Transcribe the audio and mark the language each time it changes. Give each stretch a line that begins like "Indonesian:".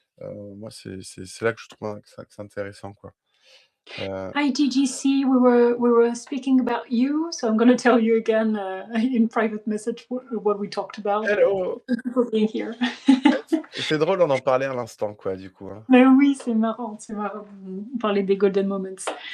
French: Moi c'est là que je trouve, que c'est intéressant, quoi. Heu,
English: Hi, TGC. We were speaking about you, so I'm gonna tell you again, in private message what we talked about, hello! thank you for being here.
French: C'est drôle, on en parlait à l'instant, quoi, du coup, hein. Mais oui, c'est marrant, c'est marrant. On parlait des golden moments.